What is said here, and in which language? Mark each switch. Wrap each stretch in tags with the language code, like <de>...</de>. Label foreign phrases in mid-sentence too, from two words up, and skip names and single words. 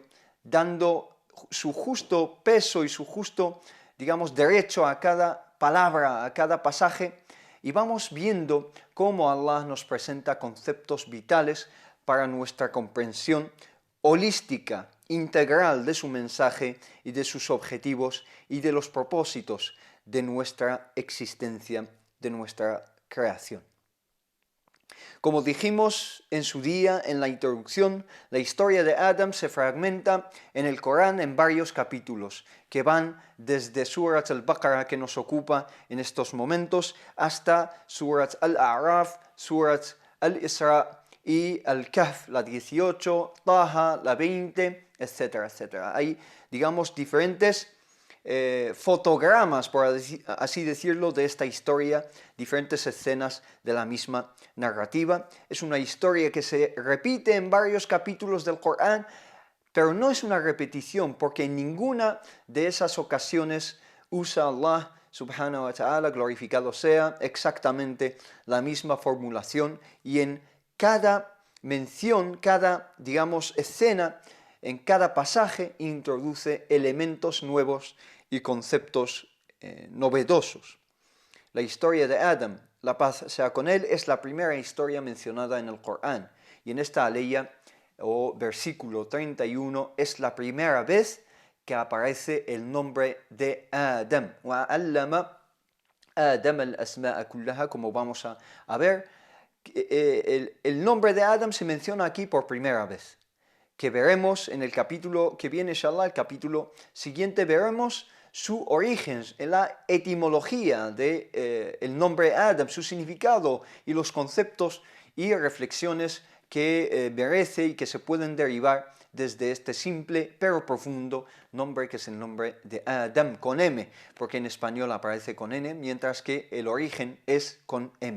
<es>dando su justo peso y su justo, digamos, derecho a cada palabra, a cada pasaje, y vamos viendo cómo Allah nos presenta conceptos vitales para nuestra comprensión holística, integral de su mensaje y de sus objetivos y de los propósitos de nuestra existencia, de nuestra creación. Como dijimos en su día en la introducción, la historia de Adam se fragmenta en el Corán en varios capítulos, que van desde Surat al-Baqarah, que nos ocupa en estos momentos, hasta Surat al-A'raf, Surat al-Isra y al-Kahf, la 18, Taha, la 20, etcétera, etcétera. Hay, digamos, diferentes fotogramas, por así decirlo, de esta historia, diferentes escenas de la misma narrativa. Es una historia que se repite en varios capítulos del Corán, pero no es una repetición, porque en ninguna de esas ocasiones usa Allah</es> <ar>سبحانه وتعالى,</ar> <es>glorificado sea, exactamente la misma formulación, y en cada mención, cada, digamos, escena, en cada pasaje introduce elementos nuevos y conceptos novedosos. La historia de Adam, la paz sea con él, es la primera historia mencionada en el Corán, y en esta aleya o versículo 31 es la primera vez que aparece el nombre de Adam.</es> <ar>وَعَلَّمَ آدَمَ الْأَسْمَاءَ كُلَّهَا,</ar> <es>como vamos a ver, el nombre de Adam se menciona aquí por primera vez, que veremos en el capítulo que viene, inshallah, el capítulo siguiente, veremos su origen, la etimología del nombre Adam, su significado y los conceptos y reflexiones que merece y que se pueden derivar desde este simple pero profundo nombre, que es el nombre de Adam, con M, porque en español aparece con N, mientras que el origen es con M.</es>